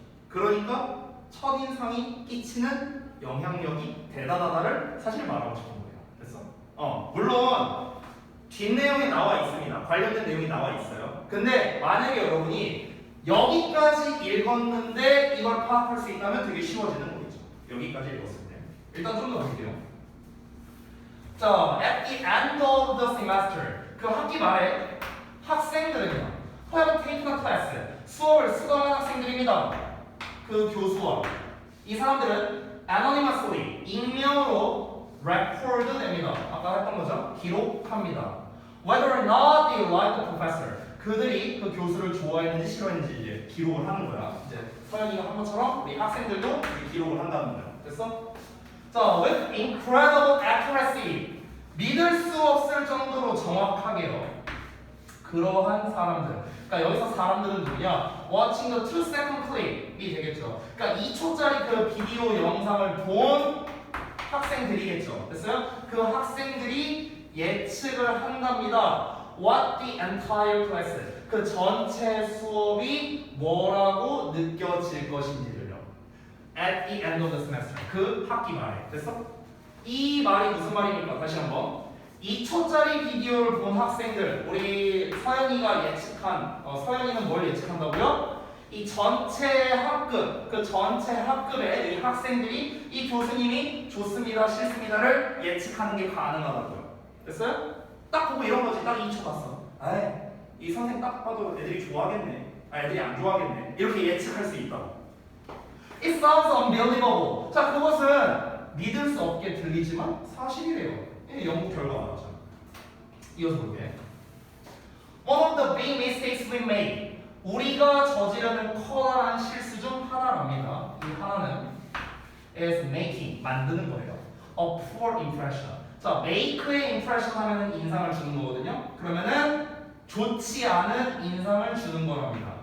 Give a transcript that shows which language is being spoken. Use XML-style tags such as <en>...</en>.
<ko>그러니까 첫인상이 끼치는 영향력이 대단하다를 사실 말하고 싶은 거예요. 됐어? 물론 뒷내용에 나와 있습니다. 관련된 내용이 나와 있어요. 근데 만약에 여러분이 여기까지 읽었는데 이걸 파악할 수 있다면 되게 쉬워지는 거겠죠. 여기까지 읽었을 때. 일단 좀 더 볼게요.</ko> <en>자, at the end of the semester,</en> <ko>그 학기 말에 학생들은요,</ko> <en>have taken a class,</en> <ko>수업을 수강한 학생들입니다. 그 교수와 이 사람들은 anonymously, 익명으로 record 됩니다. 아까 했던 거죠? 기록합니다.</ko> <en>Whether or not they like the professor,</en> <ko>그들이 그 교수를 좋아했는지 싫어했는지 이제 기록을 하는 거야. 이제 서연이가 한 것처럼 우리 학생들도 이제 기록을 한다는 거야. 됐어? 자,</ko> <en>with incredible accuracy,</en> <ko>믿을 수 없을 정도로 정확하게요. 그러한 사람들. 그러니까 여기서 사람들은 누구냐?</ko> <en>Watching the 2-second clip이 되겠죠.</en> <ko>그러니까 2초짜리 그 비디오 영상을 본 학생들이겠죠. 됐어요? 그 학생들이 예측을 한답니다.</ko> <en>What the entire class,</en> <ko>그 전체 수업이 뭐라고 느껴질 것인지를요.</ko> <en>At the end of the semester,</en> <ko>그 학기 말에. 됐어? 이 말이 무슨 말입니까? 다시 한번. 2초짜리 비디오를 본 학생들, 우리 서연이가 예측한, 서연이는 뭘 예측한다고요? 이 전체 학급, 그 전체 학급의 이 학생들이 이 교수님이 좋습니다, 싫습니다를 예측하는 게 가능하다고요. 됐어요? 딱 보고 이런 거지. 딱 2초 봤어. 아이, 이 선생 딱 봐도 애들이 좋아하겠네. 애들이 안 좋아하겠네. 이렇게 예측할 수 있다고.</ko> <en>It sounds unbelievable.</en> <ko>자, 그것은 믿을 수 없게 들리지만 사실이래요. 연구 결과가 나왔잖아. 이어서 볼게.</ko> <en>One of the big mistakes we made.</en> <ko>우리가 저지르는 커다란 실수 중 하나랍니다. 이 하나는</ko> <en>is making,</en> <ko>만드는 거예요.</ko> <en>A poor impression.</en> <ko>자, make의 impression 하면은 인상을 주는 거거든요. 그러면은 좋지 않은 인상을 주는 거랍니다.</ko>